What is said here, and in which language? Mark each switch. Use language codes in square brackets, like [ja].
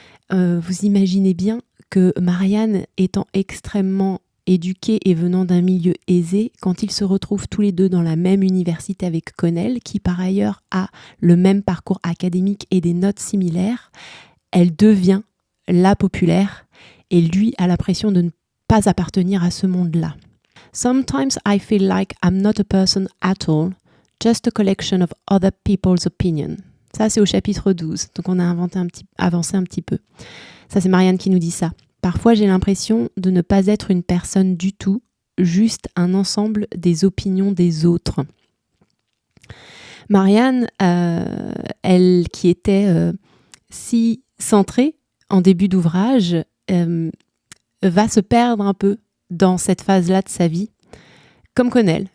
[fr] Vous imaginez bien que Marianne étant extrêmement éduqués et venant d'un milieu aisé, quand ils se retrouvent tous les deux dans la même université avec Connell, qui par ailleurs a le même parcours académique et des notes similaires, elle devient la populaire et lui a l'impression de ne pas appartenir à ce monde-là. [en] Sometimes I feel like I'm not a person at all, just a collection of other people's opinions. [fr] Ça, c'est au chapitre 12, donc on a avancé un petit peu. Ça, c'est Marianne qui nous dit ça. Parfois, j'ai l'impression de ne pas être une personne du tout, juste un ensemble des opinions des autres. Marianne, elle qui était si centrée en début d'ouvrage, va se perdre un peu dans cette phase-là de sa vie. Comme Connell.